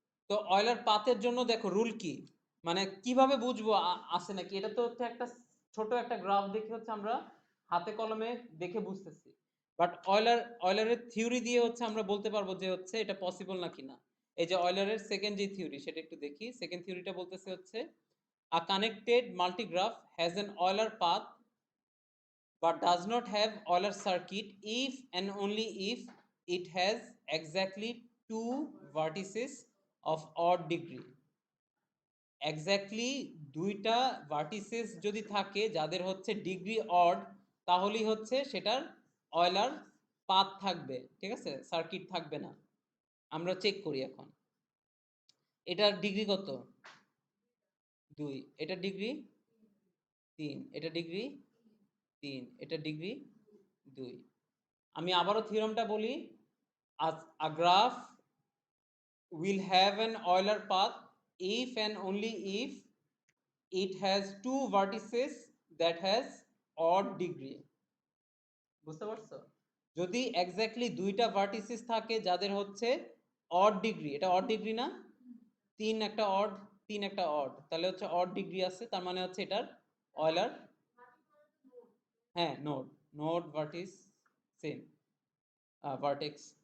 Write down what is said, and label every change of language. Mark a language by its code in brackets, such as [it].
[bn] তো অয়লার পাথের জন্য দেখো রুল কি, মানে কিভাবে বুঝবো আছে নাকি। এটা তো হচ্ছে একটা ছোট একটা গ্রাফ দেখে হচ্ছে আমরা হাতে কলমে দেখে বুঝতেছি, বাট অয়লারের থিওরি দিয়ে হচ্ছে আমরা বলতে পারবো যে হচ্ছে এটা পসিবল নাকি না। এই যে অয়লারের সেকেন্ড যে থিওরি, সেটা একটু দেখি। সেকেন্ড থিওরিটা বলতেছে হচ্ছে, [en] A connected multigraph has an Euler path but does not have Euler circuit if and only if it has exactly two vertices of odd degree. [bn] Exactly দুইটা ভার্টিসেস যদি থাকে যাদের হচ্ছে ডিগ্রি অড, তাহলেই হচ্ছে সেটার অয়লার পাথ থাকবে। ঠিক আছে, সার্কিট থাকবে না। আমরা চেক করি এখন, এটার ডিগ্রি কত? 2। এটা ডিগ্রি 3। এটা ডিগ্রি 3। এটা ডিগ্রি 2। আমি আবারও থিওরামটা বলি। [en] A graph will have an Euler path if and only if it has two vertices that has odd degree. [bn] বুঝতে পারছো? যদি এক্স্যাক্টলি দুইটা ভার্টিসেস থাকে যাদের হচ্ছে অড ডিগ্রি, এটা অড ডিগ্রি না, 3 একটা অড, 3 একটা অড, তাহলে হচ্ছে অড ডিগ্রি আছে, তার মানে হচ্ছে এটার অয়লার, হ্যাঁ নোড, নোড ভার্টিস সেম, ভার্টেক্স।